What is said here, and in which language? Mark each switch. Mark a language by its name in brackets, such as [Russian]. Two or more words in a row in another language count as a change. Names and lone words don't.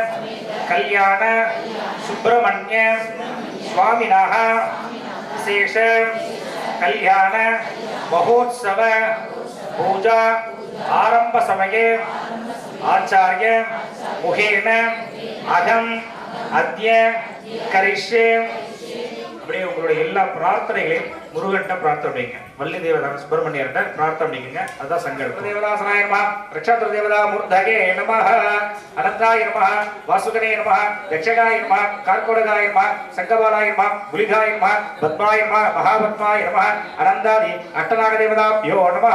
[Sanskrit] कल्याण सुब्रह्मण्य स्वामिनः विशेष कल्याण महोत्सव पूजा आरंभ समये आचार्य मुखेन अहम अद्य करिष्ये [Tamil] அப்படியே உங்களுடைய எல்லா பிரார்த்தனைகளையும் முருகன்ட்ட பிரார்த்தனைங்க. வள்ளி தேவதா சுப்பிரமணியர்ட்ட பிரார்த்தனைங்க. அதுதான் சங்கல்பம். [Sanskrit] देवतासनाय नमः, रक्षात्र देवता मूर्तके नमः, अनन्ताय नमः, वासुकने नमः, रक्षकाय नमः, कार्कोटकाय नमः, शङ्खपालाय नमः, पुलिकाय नमः, पद्माय नमः, महापद्माय नमः, अनन्तादि अष्टनाग देवताभ्यो नमः.